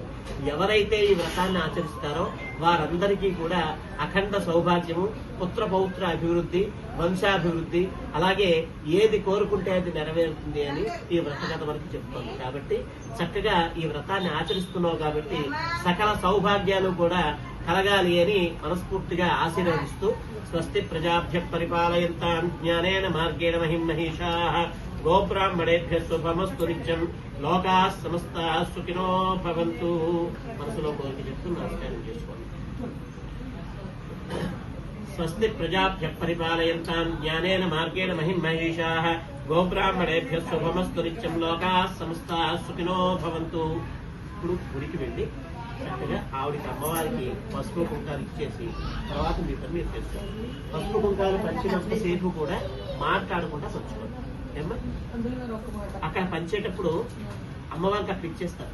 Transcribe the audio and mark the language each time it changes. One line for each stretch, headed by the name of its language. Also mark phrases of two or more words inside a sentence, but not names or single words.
Telugu: ఎవరైతే ఈ వ్రతాన్ని ఆచరిస్తారో వారందరికీ కూడా అఖండ సౌభాగ్యము, పుత్ర పౌత్ర అభివృద్ధి, వంశాభివృద్ధి, అలాగే ఏది కోరుకుంటే అది నెరవేరుతుంది అని ఈ వ్రత కథ వరకు చెప్తోంది. కాబట్టి చక్కగా ఈ వ్రతాన్ని ఆచరిస్తున్నావు కాబట్టి సకల సౌభాగ్యాలు కూడా కలగాలి అని మనస్ఫూర్తిగా ఆశీర్వదిస్తూ
Sanskrit: స్వస్తి ప్రజాభ్య పరిపాలయంతాం జ్ఞానేన మార్గేణ మహిమహీషాః గోబ్రాహ్మణేభ్యः శుభమస్తు నిత్యం లోకాః సమస్తాః సుఖినో భవంతు.
Telugu: మనసులో కోరిక చెప్తూ నమస్కారం చేసుకోండి.
Sanskrit: స్వస్తి ప్రజాభ్య పరిపాలయంతాం జ్ఞానేన మార్గేణ మహిమహీషాః గోబ్రాహ్మణేభ్యः శుభమస్తు నిత్యం లోకాః సమస్తాః సుఖినో భవంతు.
Telugu: ఇప్పుడు గుడికి వెళ్ళి చక్కగా ఆవిడికి అమ్మవారికి పసుపు కుంకాలు ఇచ్చేసి తర్వాత మీ పని మీరు చేసుకోండి. పసుపు కుంకాలు పంచినంత సేపు కూడా మాట్లాడకుండా పంచుకోండి. ఏమ్మా, అక్కడ పంచేటప్పుడు అమ్మవారికి అక్కడ ఇచ్చేస్తారు.